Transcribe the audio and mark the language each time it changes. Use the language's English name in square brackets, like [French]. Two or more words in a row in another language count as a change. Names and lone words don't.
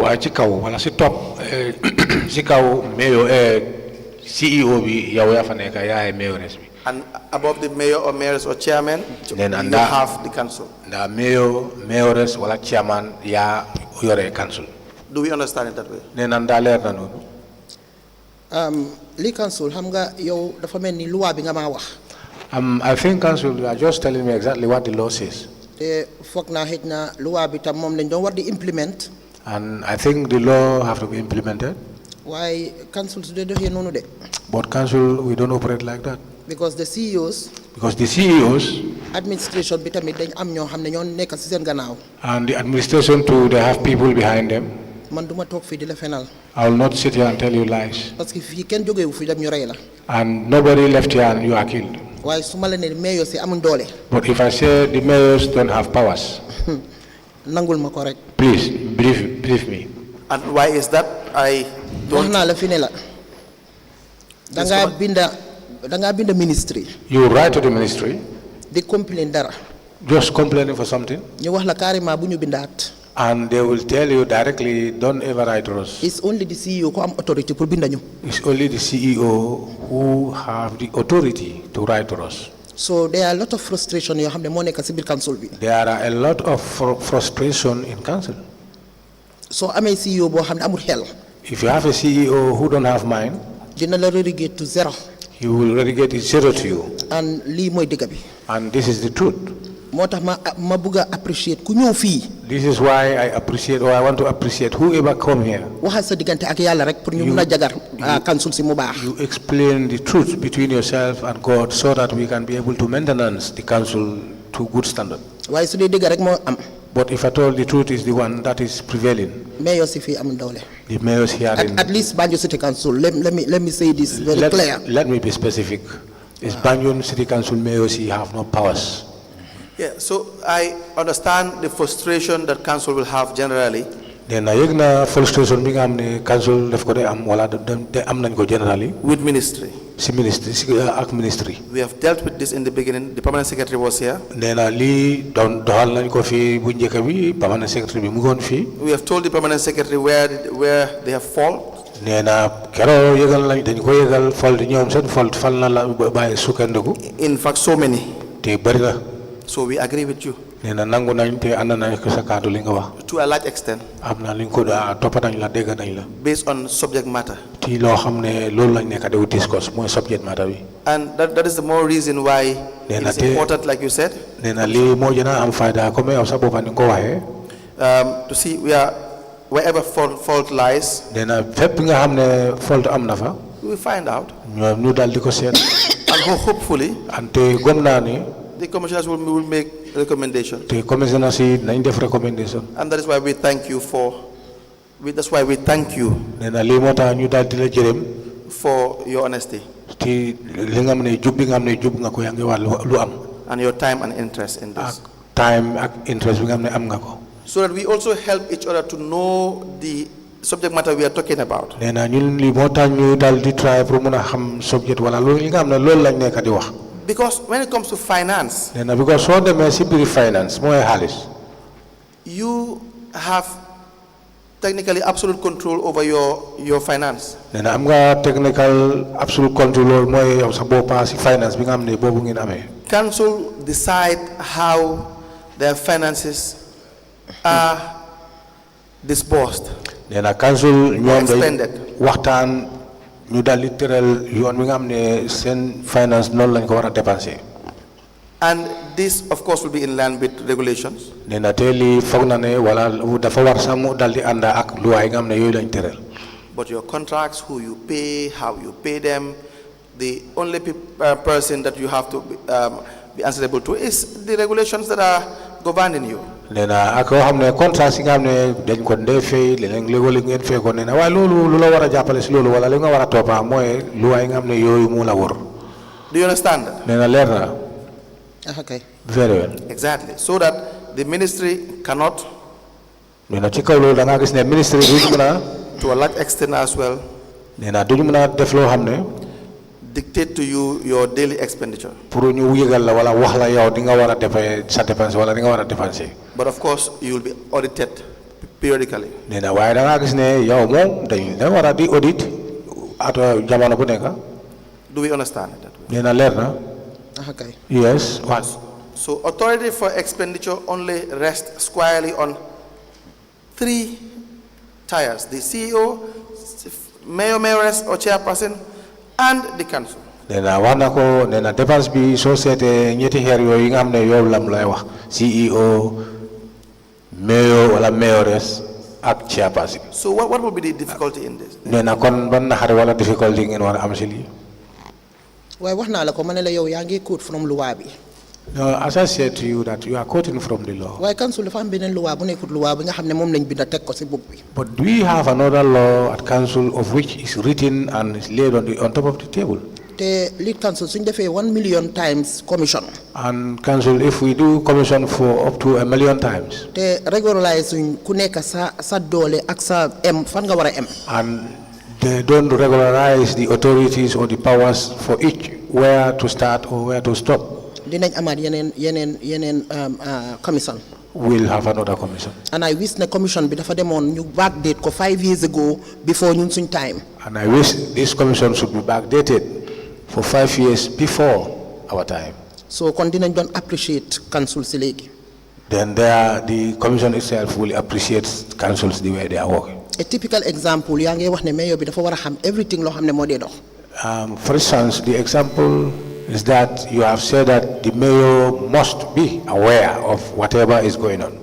[English] And above the mayor or mayoress or chairman, you have the council. The mayor, mayoress, or chairman, council. Do we understand it that way? [Wolof] Li council, hamga yow dafa melni loi bi nga ma wax. [English] I think council, you are just telling me exactly what the law says. [Wolof] Te fokk na hejna loi bi tam mom lañ doon war di implement. [English] And I think the law have to be implemented. [Wolof] Why council su de doxé nonu de? [English] But council, we don't operate like that. Because the CEOs. Because the CEOs. [Wolof] Administration bi tamit dañ am ñoo xamne ñoo nekk ci seen gannaaw. [English] And the administration too, they have people behind them. [Wolof] Man duma tok fi di la fenal. [English] I will not sit here and tell you lies. [French] Parce que [Wolof] fi ken joge wu fi dem ñu ray la. [English] And nobody left here and you are killed. [Wolof] Why suma la ne mayor ci amuñ doole. [English] But if I say the mayors don't have powers. [Wolof] Nangul ma ko rek. [English] Please brief me. And why is that? I don't. [Wolof] Wax na la fi ne la. Da nga binda ministry. [English] You write to the ministry. They complain dara. Just complaining for something. [Wolof] Ñu wax la carrément bu ñu bindaat. [English] And they will tell you directly, don't ever write to us. It's only the CEO who have authority pour [Wolof] binda ñu. [English] It's only the CEO who have the authority to write to us. So there are a lot of frustration [Wolof] yoo xam ne moo nekk ci biir council bi. [English] There are a lot of frustration in council. [Wolof] So amee CEO boo xam ne amul xel. [English] If you have a CEO who don't have mind, [Wolof] dina la [English] relegate to 0. He will relegate it 0 to you. And lii mooy dëgg bi. And this is the truth. [Wolof] moo tax ma bëgg a appreciate ku ñëw fii. [English] This is why I appreciate, or I want to appreciate whoever come here. [Wolof] waxal sa diggante ak yàlla rek pour ñu mun a jagar council si mu baax. [English] You explain the truth between yourself and God so that we can be able to maintenance the council to good standard. [Wolof] waaye su dee dëgg rek moo am. [English] But if at all the truth is the one that is prevailing. [Wolof] Mayor si fii amul doole. [English] The mayors here at least Banjul City Council. Let me say this very clear. Let me be specific. Is Banjul City Council mayors here have no powers. Yeah, so I understand the frustration that council will have generally. Then I [Wolof] yegna frustration bi nga amne council def ko de am wala de am nañ ko generally. [English] With ministry. Ministry. We have dealt with this in the beginning. The permanent secretary was here. [Wolof] Nena li don dohal nañ ko fi bu njëkk bi [English] permanent secretary [Wolof] bi mu ngon fi. [English] We have told the permanent secretary where they have fault. [Wolof] Nena kero yegal lañ dañ ko yegal fault ñoom seen fault fal na la bay sukandiku. [English] In fact, so many. [Wolof] Te bari na. [English] So we agree with you. [Wolof] Nena nangu nañ te ànd nañ ko sa kàddu li nga wax. [English] To a large extent. [Wolof] Am na liñ ko toppa nañ la dégg nañ la. [English] Based on subject matter. [Wolof] Ci loo xam ne loolu lañ nekk di discuss mooy [English] subject matter [Wolof] bi. [English] And that is the more reason why it is important, like you said. [Wolof] Nena lii moo gën a am fayda comme yow sa boppa ni ko waxee. [English] To see wherever fault lies. [Wolof] Nena fépp nga xam ne fault am na fa. [English] We will find out. [Wolof] ñoom ñu dal di ko seet. [English] And hopefully. [Wolof] ante gom naa ni. [English] The commissioners will make recommendations. The commissioners [Wolof] nañ def recommendation. [English] And that is why we thank you that's why we thank you. [Wolof] Nena lii moo tax ñu dal di la jërëm. [English] For your honesty. [Wolof] Ti li nga xam ne jub bi nga xam ne jub nga ko yaa ngi wax lu am. [English] And your time and interest in this. [Wolof] Time ak interest bi nga xam ne am nga ko. [English] So that we also help each other to know the subject matter we are talking about. [Wolof] Nena ñun li moo tax ñu dal di try pour mën a xam subject wala loolu li nga xam ne loolu lañ nekk di wax. [English] Because when it comes to finance. [Wolof] Nena because soo demee si biir finance mooy xaalis. [English] You have technically absolute control over your finance. [Wolof] Nena am nga [English] technical absolute control [Wolof] loolu mooy yow sa boppa si finance bi nga xam ne boobu ngeen amee. [English] Council decide how their finances are disbursed. [Wolof] Nena council ñoom day waxtaan ñu dal di tëral yoon wi nga xam ne seen finance noonu lañ ko war a dépenser. [English] And this of course will be in line with regulations. [Wolof] Nena te lii foog na ne wala dafa war sax mu dal di ànd ak luwaay nga xam ne yooyu lañ tëral. [English] But your contracts, who you pay, how you pay them, the only person that you have to be answerable to is the regulations that are governing you. [Wolof] Nena ak yoo xam ne contrat si nga xam ne dañ ko ndee fay léeg-léeg ngeen fay ko nena waaye loolu lu la war a jàppale si loolu wala li nga war a toppa mooy luwaay nga xam ne yooyu mu la wër. [English] Do you understand? [Wolof] Nena leer na. [English] Okay. Very well. Exactly. So that the ministry cannot. [Wolof] Nena ci kaw loolu da ngaa gis ne ministry duñ mën a. [English] To a large extent as well. [Wolof] Nena duñ mën a def loo xam ne. [English] Dictate to you your daily expenditure. [Wolof] Pour ñu yëgal la wala wax la yow di nga war a defee sa dépense wala di nga war a dépenser. [English] But of course you will be audited periodically. [Wolof] Nena waaye da ngaa gis ne yow moom da war a di audit at jamono bu nekk. [English] Do we understand that? [Wolof] Nena leer na. [English] Okay. Yes. So authority for expenditure only rests squarely on 3 tiers: the CEO, Mayoress or chairperson, and the council. [Wolof] Nena wax na ko nena dépense bi soo seetee ñetti xeer yooyu nga xam ne yow lam lay wax CEO, Mayor wala Mayoress ak chairperson. [English] So what will be the difficulty in this? [Wolof] Nena kon ban naxari wala difficulty ngeen war a am si lii. waaye wax naa la ko ma ne la yow yaa ngi [English] quote from [Wolof] loi bi. [English] No, as I said to you that you are quoting from the law. [Wolof] waaye council dafa am beneen loi bu nekkut loi bi nga xam ne moom lañ binda teg ko si bopp bi. [English] But we have another law at council of which is written and is laid on top of the table. [Wolof] te lead council suñ defee [English] 1 million times commission. And council, if we do commission for up to 1 million times. [Wolof] te regularize suñ ku nekk sa doole ak sa fan nga war a [English] And they don't regularize the authorities or the powers for each where to start or where to stop. [Wolof] dinañ amaat yeneen commission. [English] We'll have another commission. And I wish the commission [Wolof] bi dafa demoon ñu backdate ko [English] 5 years ago before [Wolof] ñun suñ [English] time. And I wish this commission should be backdated for 5 years before our time. [Wolof] So kon dinañ doon [English] appreciate council [Wolof] si léegi. [English] Then the commission itself will appreciate councils the way they are working. A typical example [Wolof] yaa ngi wax ne mayor bi dafa war a xam everything loo xam ne moo dee dox. [English] For instance, the example is that you have said that the mayor must be aware of whatever is going on.